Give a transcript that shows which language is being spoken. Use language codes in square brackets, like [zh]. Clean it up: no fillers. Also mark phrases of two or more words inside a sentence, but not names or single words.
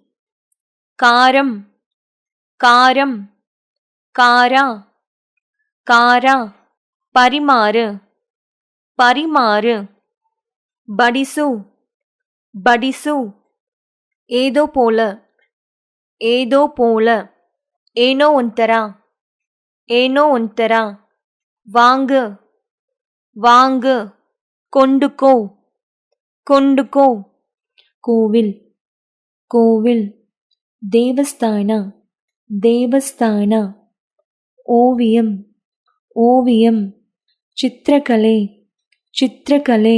[ta] காரம் காரம். [kn] ಖಾರ ಖಾರ. [ta] பரிமாறு பரிமாறு. [kn] ಬಡಿಸು ಬಡಿಸು. [ta] ஏதோ போல ஏதோ போல. [kn] ಏನೋ ಒಂಥರ ಏನೋ ಒಂಥರ. [ta] வாங்கு வாங்கு. [kn] ಕೊಂಡುಕೋ ಕೊಂಡುಕೋ. [ta] கோவில் கோவில். [kn] ದೇವಸ್ಥಾನ ದೇವಸ್ಥಾನ. [ta] ஓவியம் ஓவியம். [kn] ಚಿತ್ರಕಲೆ ಚಿತ್ರಕಲೆ.